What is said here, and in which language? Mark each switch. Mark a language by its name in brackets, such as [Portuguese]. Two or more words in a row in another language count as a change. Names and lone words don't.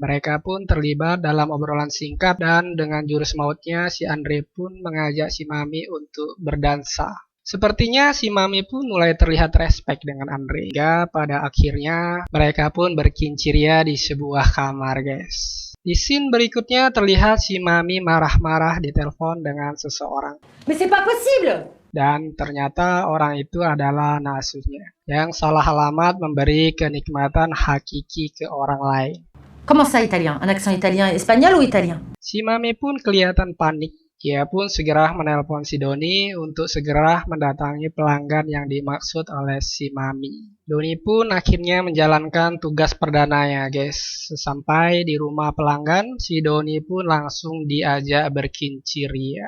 [Indonesian] Mereka pun terlibat dalam obrolan singkat dan dengan jurus mautnya si Andre pun mengajak si Mami untuk berdansa. Sepertinya si Mami pun mulai terlihat respect dengan Andre. Hingga pada akhirnya mereka pun berkinciria di sebuah kamar guys. Di scene berikutnya terlihat si Mami marah-marah di telepon dengan seseorang. [French] Mais c'est pas possible! [Indonesian] Dan ternyata orang itu adalah anak asuhnya yang salah alamat memberi kenikmatan hakiki ke orang lain. [French] Comment ça italien? Un accent italien espagnol ou italien? [Indonesian] Si Mami pun kelihatan panik. Ia pun segera menelpon si Doni untuk segera mendatangi pelanggan yang dimaksud oleh si Mami. Doni pun akhirnya menjalankan tugas perdananya guys. Sesampai di rumah pelanggan, si Doni pun langsung diajak berkinciria.